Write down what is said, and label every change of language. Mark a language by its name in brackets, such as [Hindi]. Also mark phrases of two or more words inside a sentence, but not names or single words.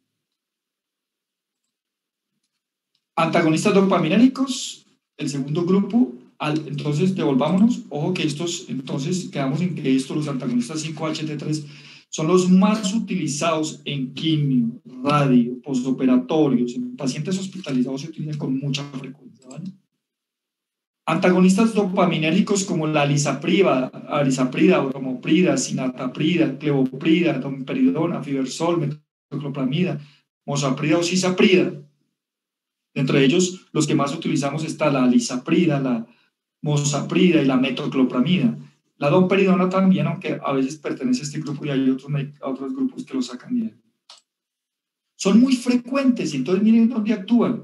[Spanish] Antagonistas dopaminéricos, el segundo grupo, entonces devolvámonos, ojo que estos, entonces quedamos en que estos, los antagonistas 5-HT3, son los más utilizados en quimio, radio, postoperatorios, en pacientes hospitalizados se utilizan con mucha frecuencia, ¿vale? Antagonistas dopaminérgicos como la alisaprida, bromoprida, sinataprida, clevoprida, domperidona, fibersol, metoclopramida, mosaprida o cisaprida. Entre ellos, los que más utilizamos está la alisaprida, la mosaprida y la metoclopramida. La domperidona también, aunque a veces pertenece a este grupo y hay otros grupos que lo sacan bien. Son muy frecuentes y entonces miren dónde actúan.